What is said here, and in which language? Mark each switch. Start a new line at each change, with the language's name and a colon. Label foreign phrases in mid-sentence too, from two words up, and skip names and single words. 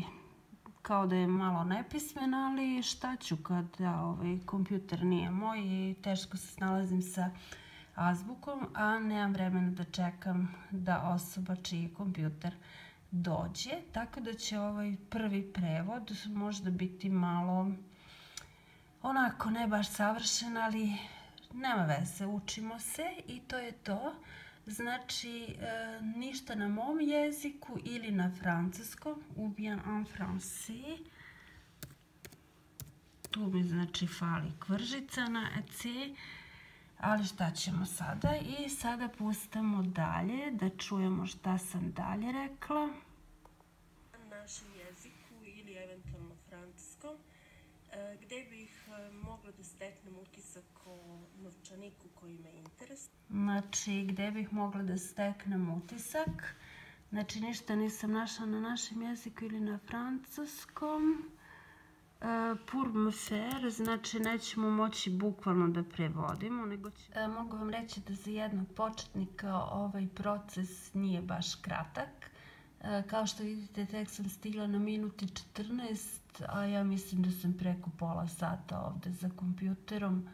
Serbian: kao da je malo nepismen, ali šta ću kada kompjuter nije moj i teško se snalazim sa azbukom, a nemam vremena da čekam da osoba čiji kompjuter dođe, tako da će ovaj prvi prevod možda biti malo onako ne baš savršen, ali nema veze, učimo se i to je to. Znači, ništa na mom jeziku ili na francuskom,
French: ou bien en français.
Serbian: Tu mi znači fali kvržica na C, ali šta ćemo sada? I sada pustamo dalje da čujemo šta sam dalje rekla. Na našem jeziku ili eventualno francuskom, gde bih mogla da steknem utisak o novčaniku koji me interesuje. Znači, gde bih mogla da steknem utisak. Znači, ništa nisam našla na našem jeziku ili na francuskom.
French: Pour me faire,
Serbian: znači nećemo moći bukvalno da prevodimo, nego mogu vam reći da za jednog početnika ovaj proces nije baš kratak. Kao što vidite, tek sam stigla na minuti 14, a ja mislim da sam preko pola sata ovde za kompjuterom.